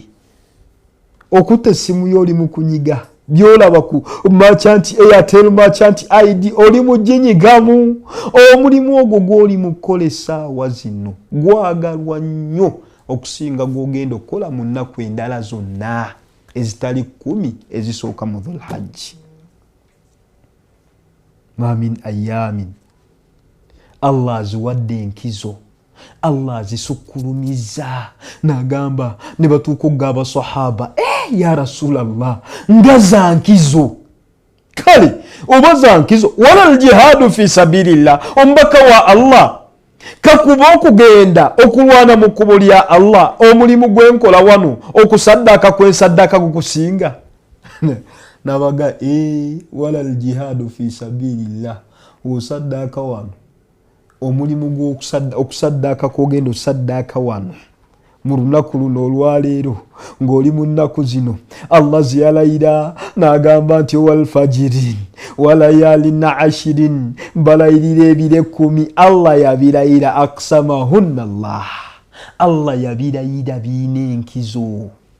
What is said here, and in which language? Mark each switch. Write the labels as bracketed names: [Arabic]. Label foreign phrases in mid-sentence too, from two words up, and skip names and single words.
[Ganda] Okutta essimu yo oli mu kunyiga, byolaba ku merchant Airtel [English] merchant ID [Ganda] oli mu ginyigamu. Omulimu ogwo gw'oli mu kukola essaawa zino gwagalwa nnyo okusinga gw'ogenda okukola mu nnaku endala zonna ezitali 10 ezisooka mu Dhul Hajji. [Arabic] ما من أيام, [Ganda] Allah aziwadde enkizo, Allah azisukkulumiza. N'agamba ne batuuka okugamba sahaba, [Arabic] يا رسول الله, [Ganda] nga za nkizo. Kale oba za nkizo, [Arabic] ولا الجهاد في سبيل الله, [Ganda] omubaka wa Allah kakuba okugenda okulwana mu kkubo lya Allah, omulimu gwenkola wano okusaddaaka kwensaddaaka gukusinga? Nabaga [Arabic] ولا الجهاد في سبيل الله [Ganda] osaddaaka wano omulimu gw'okusaddaaka kwogenda osaddaaka wano mu lunaku luno olwaleero ng'oli mu nnaku zino Allah ziyalayira n'agamba nti [Arabic] والفجر وليال عشر [Ganda] balayirira ebire 10 Allah yabilayira aksamahunna Allah yabilayira biina enkizo